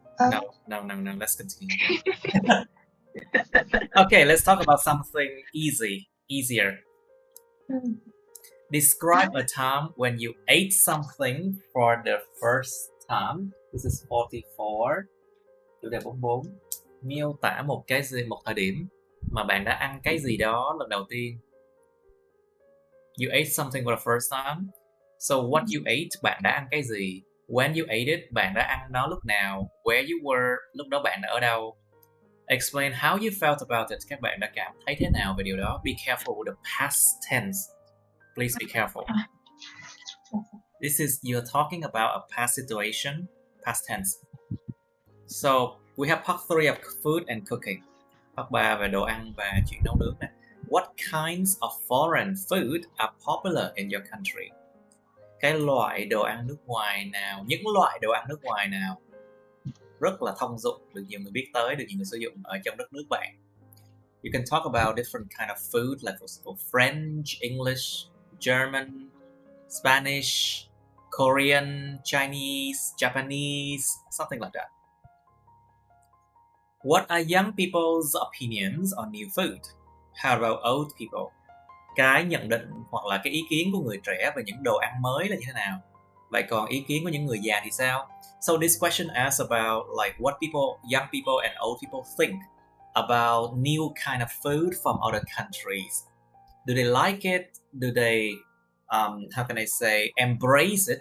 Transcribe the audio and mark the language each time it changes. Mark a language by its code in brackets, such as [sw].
[en] No, let's continue. Okay, let's talk about something easier. Describe a time when you ate something for the first time. This is 44. [vi] Chủ đề 44. Miêu tả một thời điểm mà bạn đã ăn cái gì đó lần đầu tiên. [en] You ate something for the first time. So what you ate, [vi] bạn đã ăn cái gì? [en] When you ate it, [vi] bạn đã ăn nó lúc nào? [en] Where you were, [vi] lúc đó bạn đã ở đâu? [en] Explain how you felt about it. [vi] Các bạn đã cảm thấy thế nào về điều đó? [en] Be careful with the past tense. Please be careful. This is, you're talking about a past situation, past tense. So, we have part 3 of food and cooking. [vi] Part 3 về đồ ăn và chuyện nấu nướng này. [en] What kinds of foreign food are popular in your country? [vi] Cái loại đồ ăn nước ngoài nào, những loại đồ ăn nước ngoài nào rất là thông dụng, được nhiều người biết tới, được nhiều người sử dụng ở trong đất nước bạn? [en] You can talk about different kind of food, like for example, French, English, German, Spanish, Korean, Chinese, Japanese, something like that. What are young people's opinions on new food? How about old people? [vi] Cái nhận định hoặc là cái ý kiến của người trẻ về những đồ ăn mới là như thế nào? Vậy còn ý kiến của những người già thì sao? [en] So this question asks about like what young people and old people think about new kind of food from other countries. Do they like it? Do they, how can I say, embrace it?